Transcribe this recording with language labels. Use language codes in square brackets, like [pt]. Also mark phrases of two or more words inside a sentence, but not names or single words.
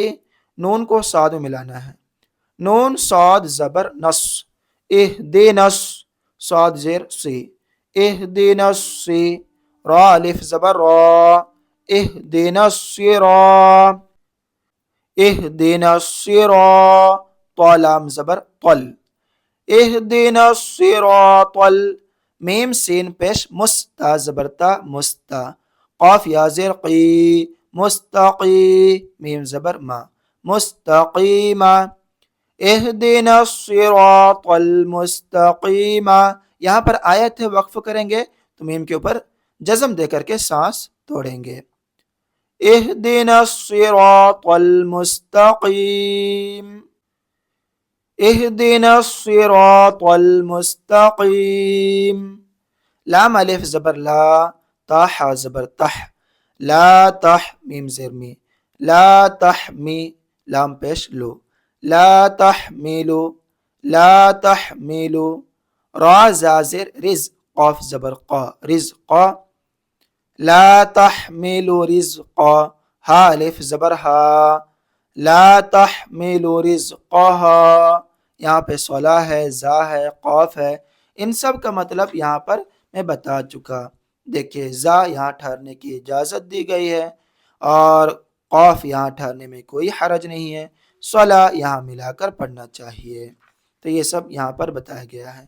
[ur] نون کو صاد میں ملانا ہے، نون صاد زبر نص، اہ دی نص، صاد زیر سی، اہ دی نص سی. را الف زبر را، اہ دی نص را، [ar] اہدنا الصراط، [ur] طا لام زبر طل، [ar] اہدنا الصراط. [ur] میم سین پیش مس، تا زبر تا، مستا، قاف یا زیر قی، مستقی، میم زبر ما، مستقیما، [ar] اہدنا الصراط المستقیما. [ur] یہاں پر آیت ہے، وقف کریں گے تو میم کے اوپر جزم دے کر کے سانس توڑیں گے. [ar] اهدنا الصراط المستقيم، اهدنا الصراط المستقيم. [ur] لام الف زبر لا، تا حا زبر تح، لا تح، میم زیر می، لا تحمی، لام پیش لو، [ar] لا تحملو، لا تحملو. [ur] را زازر رز، قاف زبر قا، رزقا، [ar] لا تحمل رزقا. [ur] ہا الف زبر ہا، [ar] لا تحمل رزقها. [ur] یہاں پہ صلا ہے، زا ہے، قاف ہے، ان سب کا مطلب یہاں پر میں بتا چکا. دیکھیے زا یہاں ٹھہرنے کی اجازت دی گئی ہے اور قاف یہاں ٹھہرنے میں کوئی حرج نہیں ہے. صلا یہاں ملا کر پڑھنا چاہیے. تو یہ سب یہاں پر بتایا گیا ہے.